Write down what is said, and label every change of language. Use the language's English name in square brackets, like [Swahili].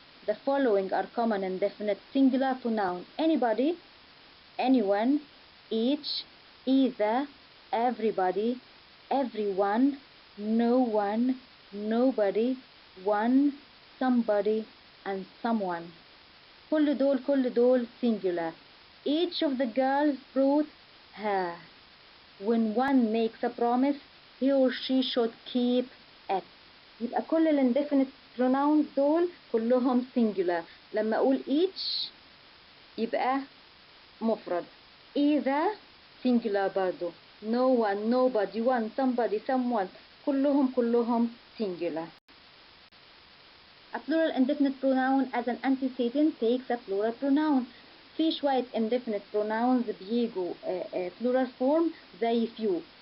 [English] The following are common indefinite singular pronouns: anybody, anyone, each, either, everybody, everyone, no one, nobody, one, somebody, and someone. [Arabic] كل دول singular. [English] Each of the girls brought her. When one makes a promise, he or she should keep it. [Arabic] يبقى كل الانdefinite pronouns دول كلهم singular. لما أقول each يبقى مفرد. [English] Either singular [Arabic] برضو. [English] No one, nobody, one, somebody, someone. [Arabic] كلهم [English] singular. A plural indefinite pronoun as an antecedent takes a plural pronoun. [Arabic] في شوية [English] indefinite pronouns [Arabic] بيجوا [English] plural form [Arabic] زي few.